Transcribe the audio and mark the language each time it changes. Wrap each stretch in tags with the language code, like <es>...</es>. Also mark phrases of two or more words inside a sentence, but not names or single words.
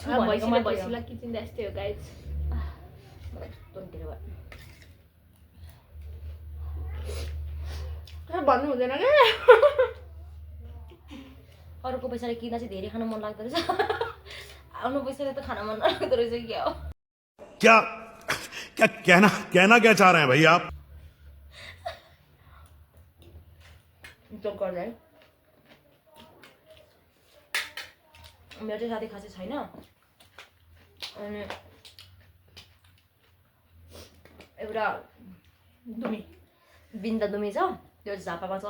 <ne>भैँसीलाई किचिँदा यस्तै हो गाइस। मलाई यस्तो धेरै भयो। भन्नु हुँदैन क्या। अरूको पैसाले किन्दा चाहिँ धेरै खानु मन लाग्दो रहेछ। आफ्नो पैसाले त खान मन लाग्दो रहेछ क्या हो।</ne> <hi>क्या क्या कहना क्या चाह रहे हैं भैया आप?</hi> <ne>जोक गर्दा है, मेरो चाहिँ साथी खासै छैन। अनि एउटा बिन्दा दुमी छ, त्यो झापामा छ।</ne>